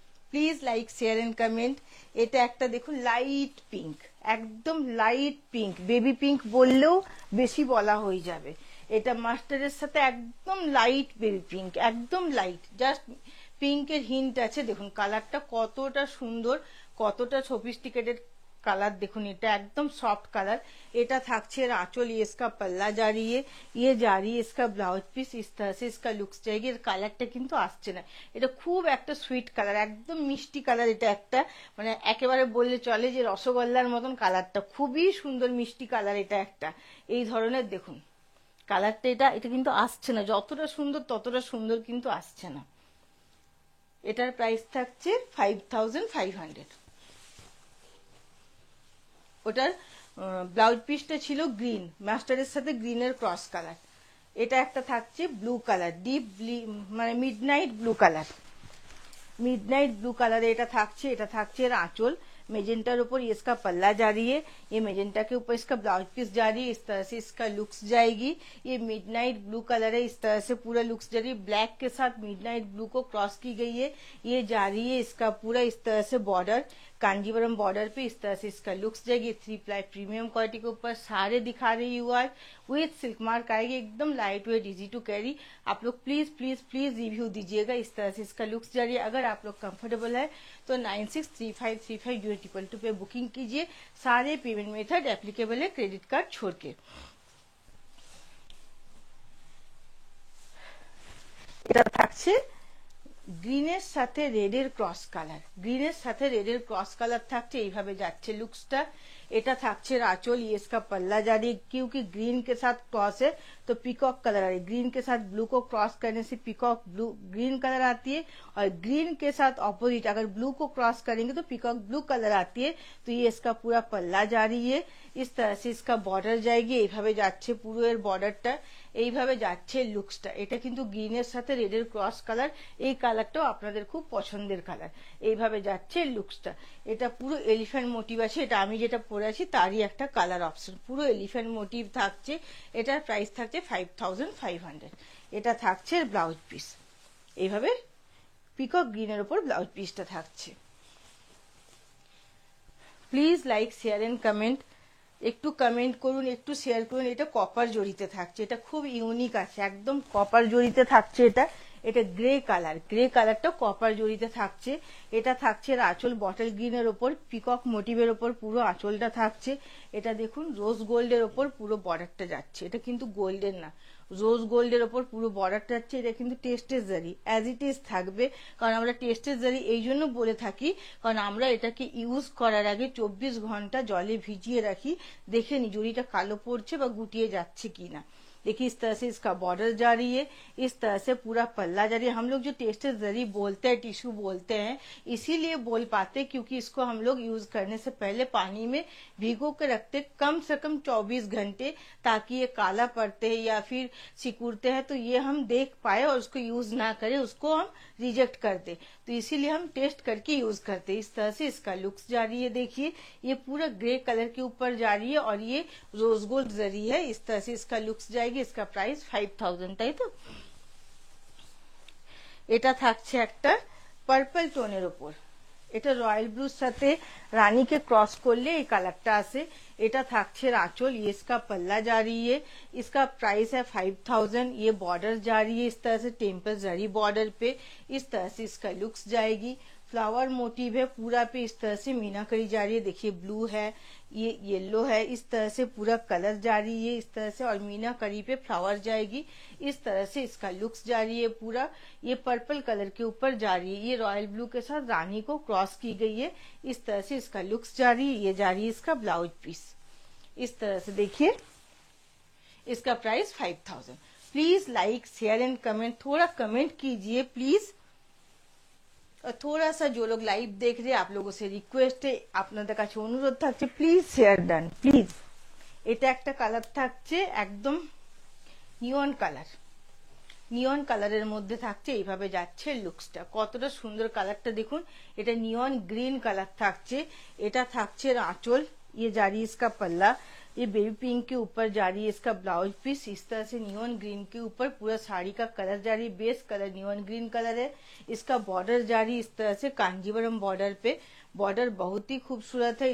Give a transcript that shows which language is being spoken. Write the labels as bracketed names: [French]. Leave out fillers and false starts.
[Bangla] Please like share and comment. এটা একটা দেখুন লাইট পিঙ্ক, একদম লাইট পিঙ্ক, বেবি পিঙ্ক বললেও বেশি বলা হয়ে যাবে। এটা মাস্টারের সাথে একদম লাইট বেবি পিঙ্ক, একদম লাইট, জাস্ট পিঙ্কের হিন্ট আছে। দেখুন কালারটা কতটা সুন্দর, কতটা সফিস্টিকেটেড কালার, দেখুন এটা একদম সফট কালার। এটা থাকছে [Hindi] आंचल, ये इसका पल्ला जा रही है, ये जा रही है इसका ब्लाउज पीस, इस तरह से इसका लुक्स जाएगी। [Bangla] এর কালারটা কিন্তু আসছে না, এটা খুব একটা সুইট কালার, একদম মিষ্টি কালার। এটা একটা মানে একেবারে বললে চলে যে রসগোল্লার মতন কালারটা, খুবই সুন্দর মিষ্টি কালার। এটা একটা এই ধরনের দেখুন কালারটা, এটা কিন্তু আসছে না, যতটা সুন্দর ততটা সুন্দর কিন্তু আসছে না। এটার প্রাইস থাকছে 5500। ওটার ব্লাউজ পিসটা ছিল গ্রিন, মাস্টারের সাথে গ্রিনের ক্রস কালার। এটা একটা থাকছে ব্লু কালার, ডিপ মানে midnight blue colour, [Hindi] midnight blue colour [Bangla] এটা থাকছে। এটা থাকছে এর আঁচল, [Hindi] मेजेंटार ऊपर ये इसका पल्ला जा रही है, ये मेजेंटा के ऊपर इसका ब्लाउज पीस जा रही है, इस तरह से इसका लुक्स जाएगी। ये मिडनाइट ब्लू कलर है, इस तरह से पूरा लुक्स जा रही है, ब्लैक के साथ मिडनाइट ब्लू को क्रॉस की गई है। ये जा रही है इसका पूरा इस तरह से बॉर्डर, कांजीवरम बॉर्डर पे इस तरह से इसका लुक्स जाएगी। 3 प्लाई प्रीमियम क्वालिटी के ऊपर सारे दिखा रही हूँ आज, विथ सिल्क मार्क आएगी, एकदम light weight, easy to carry. आप लोग प्लीज प्लीज प्लीज रिव्यू दीजिएगा। इस तरह से इसका लुक्स जा रही है। अगर आप लोग कंफर्टेबल है तो 96353502 पे बुकिंग कीजिए। सारे पेमेंट मेथड एप्लीकेबल है क्रेडिट कार्ड छोड़ के। [Bangla] এটা থাকছে গ্রিনের সাথে রেডের ক্রস কালার, গ্রিনের সাথে রেডের ক্রস কালার থাকছে, এইভাবে যাচ্ছে লুকসটা। এটা থাকছে [Hindi] आंचल, ये इसका पल्ला जा रही है, क्योंकि ग्रीन के साथ क्रॉस है तो पीकॉक कलर आ रही है। ग्रीन के साथ ब्लू को क्रॉस करने से पीकॉक ब्लू ग्रीन कलर आती है, और ग्रीन के साथ ऑपोजिट अगर ब्लू को क्रॉस करेंगे तो पीकॉक ब्लू कलर आती है। तो ये इसका पूरा पल्ला जा रही है, इस तरह से इसका बॉर्डर जाएगी, [Bangla] এইভাবে যাচ্ছে পুরো এর বর্ডারটা, এইভাবে যাচ্ছে লুকসটা। এটা কিন্তু গ্রিনের সাথে রেডের ক্রস কালার, এই কালারটাও আপনাদের খুব পছন্দের কালার। এইভাবে যাচ্ছে লুকসটা। এটা পুরো এলিফ্যান্ট মোটিভ আছে, এটা আমি যেটা পরে আছি তারই একটা কালার অপশন, পুরো এলিফ্যান্ট মোটিভ থাকছে। এটার প্রাইস থাকছে 5500। এটা থাকছে ব্লাউজ পিস, এইভাবে পিকক গ্রিনের উপর ব্লাউজ পিসটা থাকছে। Please like share and comment, একটু কমেন্ট করুন, একটু শেয়ার করুন। এটা কপার জড়িতে থাকছে, এটা খুব ইউনিক আছে, একদম কপার জড়িতে থাকছে। এটা গ্রে কালার, গ্রে কালারটা কপার জড়িতে থাকছে। এটা থাকছে আঁচল বটল গ্রিনের ওপর পিকক মোটিভের ওপর পুরো আঁচলটা থাকছে। এটা দেখুন রোজ গোল্ডের ওপর পুরো বর্ডারটা যাচ্ছে, এটা কিন্তু গোল্ডের না, রোজ গোল্ডের ওপর পুরো বর্ডারটা যাচ্ছে। এটা কিন্তু টেস্টের জারি, অ্যাজ ইট ইজ থাকবে, কারণ আমরা টেস্টের জারি এই জন্য বলে থাকি কারণ আমরা এটাকে ইউজ করার আগে 24 ঘন্টা জলে ভিজিয়ে রাখি, দেখে নি জড়িটা কালো পড়ছে বা গুটিয়ে যাচ্ছে কিনা। [Hindi] देखिए इस तरह से इसका बॉर्डर जा रही है, इस तरह से पूरा पल्ला जा रही है। हम लोग जो टेस्टेड जरी बोलते हैं, टिश्यू बोलते हैं, इसीलिए बोल पाते क्योंकि इसको हम लोग यूज करने से पहले पानी में भिगो के रखते कम से कम 24 घंटे, ताकि ये काला पड़ते हैं या फिर सिकुड़ते हैं तो ये हम देख पाए और उसको यूज ना करें, उसको हम रिजेक्ट कर दे। तो इसीलिए हम टेस्ट करके यूज करते हैं। इस तरह से इसका लुक्स जा रही है, देखिए ये पूरा ग्रे कलर के ऊपर जा रही है और ये रोज गोल्ड जरी है। इस तरह से इसका लुक्स जाएगी। इसका प्राइस 5000, [Bangla] তাই তো। এটা থাকছে একটা পার্পল টোনের উপর, এটা রয়্যাল ব্লুর সাথে রানীকে क्रॉस করলে এই কালারটা আসে। এটা থাকছে আঁচল, [Hindi] ये इसका पल्ला जा रही है, इसका प्राइस है 5000। ये बॉर्डर जा रही है इस तरह से टेम्पल जरी बॉर्डर पे, इस तरह से इसका लुक्स जाएगी। फ्लावर मोटिव है पूरा पे, इस तरह से मीनाकरी जा रही है, देखिए ब्लू है, ये येलो है, इस तरह से पूरा कलर जा रही है इस तरह से, और मीनाकरी पे फ्लावर जाएगी। इस तरह से इसका लुक्स जा रही है पूरा। ये पर्पल कलर के ऊपर जा रही है, ये रॉयल ब्लू के साथ रानी को क्रॉस की गई है। इस तरह से इसका लुक्स जा रही है। ये जा रही है इसका ब्लाउज पीस, इस तरह से देखिए। इसका price 5000। Please like share and comment, थोड़ा कमेंट कीजिए प्लीज। और थोड़ा सा जो लोग लाइव देख रहे हैं आप लोगों से रिक्वेस्ट है, [Bangla] আপনাদের কাছে অনুরোধ থাকছে প্লিজ শেয়ার ডান প্লিজ। এটা একটা কালার থাকছে একদম নিয়ন কালার, নিয়ন কালারের মধ্যে থাকছে, এইভাবে যাচ্ছে লুকসটা। কতটা সুন্দর কালারটা দেখুন। এটা নিয়ন গ্রিন কালার থাকছে, এটা থাকছে আঁচল, [Hindi] ये जा रही है इसका पल्ला, ये बेबी पिंक के ऊपर जा रही है इसका ब्लाउज पीस। इस तरह से नियॉन ग्रीन के ऊपर पूरा साड़ी का कलर जा रही है, base colour neon green colour है। इसका बॉर्डर जा रही है इस तरह से कांजीवरम बॉर्डर पे, बॉर्डर बहुत ही खूबसूरत है।